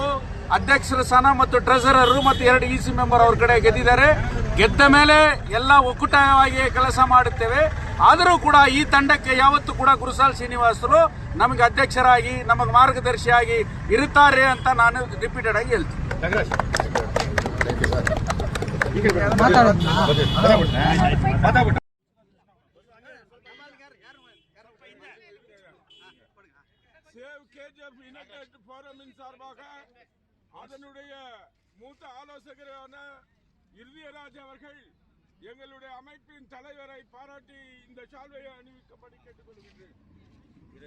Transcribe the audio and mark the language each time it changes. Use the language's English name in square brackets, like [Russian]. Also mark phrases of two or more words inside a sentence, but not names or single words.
[Kannada] ಅಧ್ಯಕ್ಷರ ಸ್ಥಾನ ಮತ್ತು ಟ್ರೆಸರರ್ ಮತ್ತು 2 [English] EC member [Kannada] ಅವ್ರ ಕಡೆ ಗೆದ್ದಿದ್ದಾರೆ. ಗೆದ್ದ ಮೇಲೆ ಎಲ್ಲ ಒಕ್ಕೂಟವಾಗಿ ಕೆಲಸ ಮಾಡುತ್ತೇವೆ. ಆದರೂ ಕೂಡ ಈ ತಂಡಕ್ಕೆ ಯಾವತ್ತೂ ಕೂಡ ಗುರುಸಾಲ್ ಶ್ರೀನಿವಾಸರು ನಮಗೆ ಅಧ್ಯಕ್ಷರಾಗಿ ನಮಗೆ ಮಾರ್ಗದರ್ಶಿಯಾಗಿ ಇರುತ್ತಾರೆ ಅಂತ ನಾನು ರಿಪೀಟೆಡ್ ಆಗಿ ಹೇಳ್ತೀನಿ. [Tamil] அதனுடைய மூத்த ஆலோசகரான இறுதியராஜ் அவர்கள் எங்களுடைய அமைப்பின் தலைவரை பாராட்டி இந்த சால்வையை அணிவிக்கப்படி கேட்டுக்கொள்கின்றேன்.